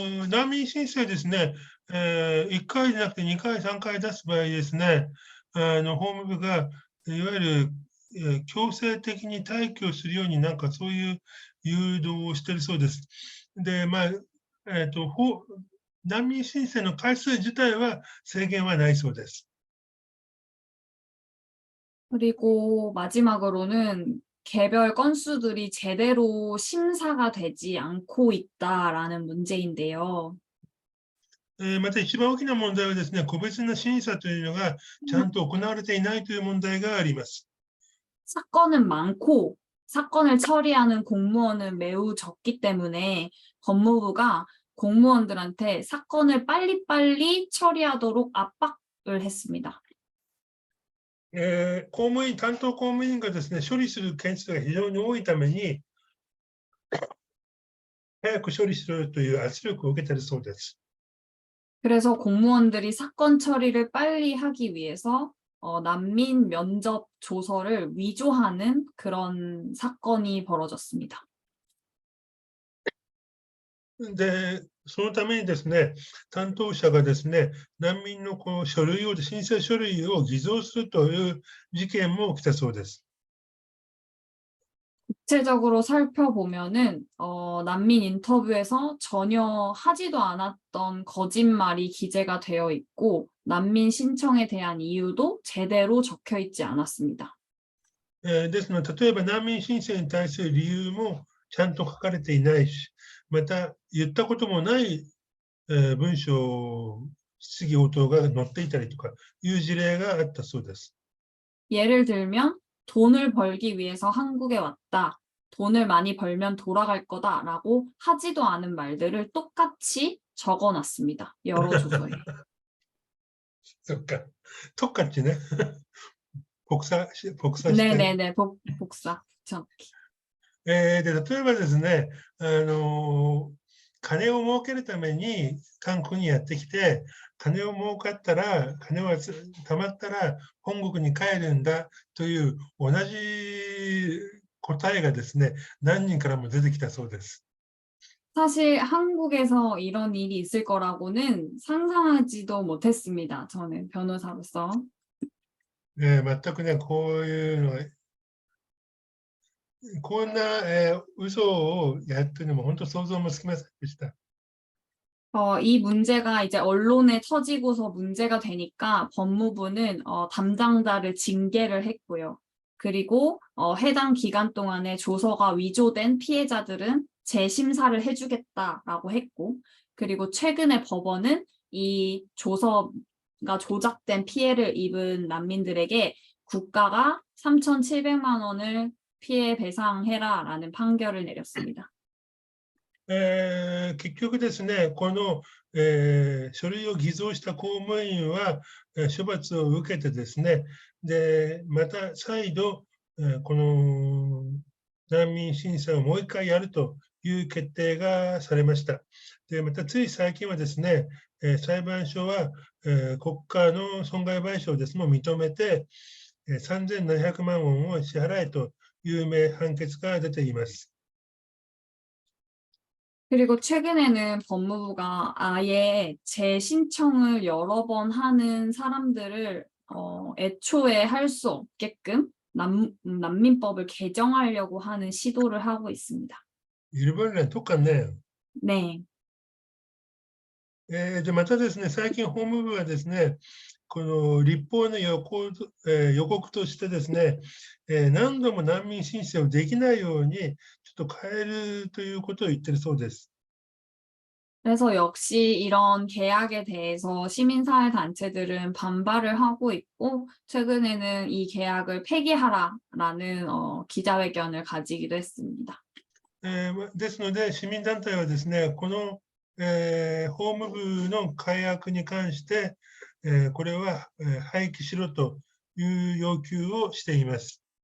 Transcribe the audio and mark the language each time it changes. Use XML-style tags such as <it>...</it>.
<ja>難民申請ですね、1回じゃなくて2回、3回出す場合ですね、法務部がいわゆる強制的に退去するようになんかそういう誘導をしているそうです。で、難民申請の回数自体は制限はないそうです。</ja> <ko>그리고 마지막으로는 개별 건수들이 제대로 심사가 되지 않고 있다라는 문제인데요.</ko> <ja>また一番大きな問題はですね、個別の審査というのがちゃんと行われていないという問題があります。</ja> <ko>사건은 많고 사건을 처리하는 공무원은 매우 적기 때문에 법무부가 공무원들한테 사건을 빨리빨리 처리하도록 압박을 했습니다.</ko> <ja>担当公務員がですね、処理する件数が非常に多いために、早く処理しろという圧力を受けているそうです。</ja> <ko>그래서 공무원들이 사건 처리를 빨리 하기 위해서 난민 면접 조서를 위조하는 그런 사건이 벌어졌습니다.</ko> <ja>で、そのためにですね、担当者がですね、難民の申請書類を偽造するという事件も起きたそうです。</ja> <ko>구체적으로 살펴보면은 난민 인터뷰에서 전혀 하지도 않았던 거짓말이 기재가 되어 있고 난민 신청에 대한 이유도 제대로 적혀 있지 않았습니다.</ko> <ja>ですので、例えば難民申請に対する理由もちゃんと書かれていないし、また言ったこともない文章、質疑応答が載っていたりとかいう事例があったそうです。</ja> <ko>예를 들면 돈을 벌기 위해서 한국에 왔다. 돈을 많이 벌면 돌아갈 거다라고 하지도 않은 말들을 똑같이 적어놨습니다. 여러 조서에.</ko> <ja>そっか。特化ってね。복사して。</ja> <ko>네네네, 복사. 정확히.</ko> <ja>で、例えばですね、金を儲けるために韓国にやってきて、金を儲かったら、金は貯まったら本国に帰るんだという同じ答えがですね、何人からも出てきたそうです。</ja> <ko>사실 한국에서 이런 일이 있을 거라고는 상상하지도 못했습니다. 저는 변호사로서.</ko> <ja>全くね、こういうのは、こんな、嘘をやってるのも本当想像もつきませんでした。</ja> <ko>이 문제가 이제 언론에 터지고서 문제가 되니까 법무부는 담당자를 징계를 했고요. 그리고 해당 기간 동안에 조서가 위조된 피해자들은 재심사를 해주겠다라고 했고, 그리고 최근에 법원은 이 조서가 조작된 피해를 입은 난민들에게 국가가 3,700만 원을 피해 배상해라라는 판결을 내렸습니다.</ko> <ja>結局ですね、この、書類を偽造した公務員は、処罰を受けてですね、で、また再度、この難民審査をもう一回やるという決定がされました。で、またつい最近はですね、裁判所は、国家の損害賠償ですも認めて、3700万ウォンを支払えという判決が出ています。</ja> <ko>그리고 최근에는 법무부가 아예 재신청을 여러 번 하는 사람들을 애초에 할 수 없게끔 난민법을 개정하려고 하는 시도를 하고 있습니다. 일본이랑 똑같네요. 네.</ko> <ja>で、またですね、最近法務部はですね、この立法の予告としてですね、何度も難民申請をできないようにちょっと変えるということを言ってるそうです。</ja> <ko>그래서 역시 이런 계약에 대해서 시민사회 단체들은 반발을 하고 있고, 최근에는 이 계약을 폐기하라라는 기자회견을 가지기도 했습니다.</ko> <ja>ですので、市民団体はですね、この、法務部の改悪に関して、これは廃棄しろという要求をしています。</ja>